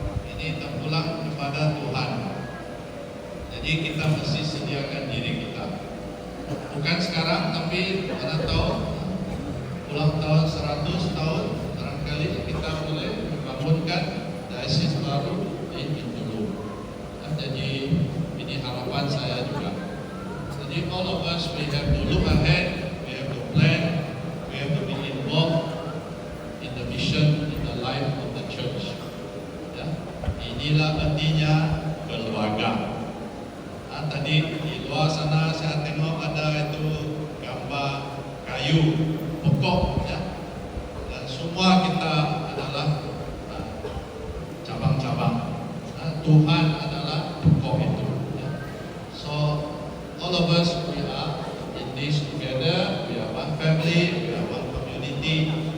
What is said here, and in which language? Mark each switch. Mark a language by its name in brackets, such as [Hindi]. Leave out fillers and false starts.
[Malay] Ini terpulang kepada Tuhan. Jadi kita mesti sediakan diri kita. Bukan sekarang, tapi pada tahun ulang tahun 100 tahun barangkali kita boleh membangunkan diocese baru di Bintulu. Jadi ini harapan saya juga. [English] Jadi all of us, we have to look ahead, we have to plan, we have to be involved in the mission, in the life of the church. [Malay] Ya, inilah artinya keluarga. Tadi di luar sana saya tengok ada itu gambar kayu pokok, ya. Dan semua kita adalah cabang-cabang. Tuhan adalah pokok itu. Ya. [English] So all of us, we are in this together, we are one family, we are one community.